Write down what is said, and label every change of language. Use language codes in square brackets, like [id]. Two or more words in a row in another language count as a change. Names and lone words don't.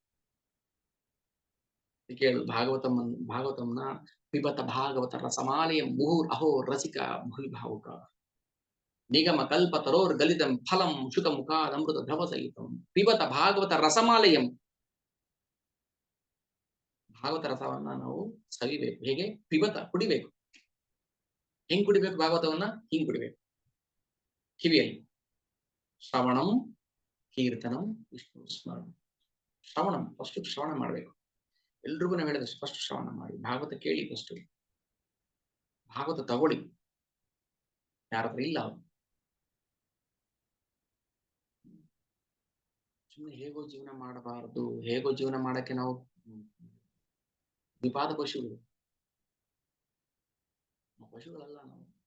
[kn] ಕೇಳು ಭಾಗವತಂನ [sa] ಪಿಬತ ಭಾಗವತ ರಸಮಾಲಯಂ ಮುಹುರ್ ಅಹೋ ರಸಿಕ ಭೂಲ್ ಭಾವುಕ ನಿಗಮ ಕಲ್ಪ ತರೋರ್ ಗಲಿತಂ ಫಲಂ ಶುಕ ಮುಖಾದ್ ಅಮೃತ ದ್ರವ ಸಹಿತಂ ಪಿಬತ ಭಾಗವತ ರಸಮಾಲಯಂ. [kn] ಭಾಗವತ ರಸವನ್ನ ನಾವು ಸವಿಬೇಕು. ಹೇಗೆ? ಪಿಬತ, ಕುಡಿಬೇಕು. ಹೆಂಗ್ ಕುಡಿಬೇಕು ಭಾಗವತವನ್ನ? ಹಿಂಗ್ ಕುಡಿಬೇಕು. [sa] ಕಿವಿಯಲ್ಲಿ ಶ್ರವಣಂ ಕೀರ್ತನಂ ವಿಷ್ಣು ಸ್ಮರಣ. [kn] ಶ್ರವಣಂ, ಫಸ್ಟ್ ಶ್ರವಣ ಮಾಡ್ಬೇಕು. ಎಲ್ರಿಗೂ ನಾವು ಹೇಳಿದಷ್ಟು ಫಸ್ಟ್ ಶ್ರವಣ ಮಾಡಿ, ಭಾಗವತ ಕೇಳಿ, ಫಸ್ಟ್ ಭಾಗವತ ತಗೊಳ್ಳಿ. ಯಾರ ಹತ್ರ ಇಲ್ಲ ಅವ್ರು ಸುಮ್ಮನೆ ಹೇಗೋ ಜೀವನ ಮಾಡಬಾರದು. ಹೇಗೋ ಜೀವನ ಮಾಡಕ್ಕೆ ನಾವು ವಿಪಾದ ಪಶುಗಳಲ್ಲ ನಾವು.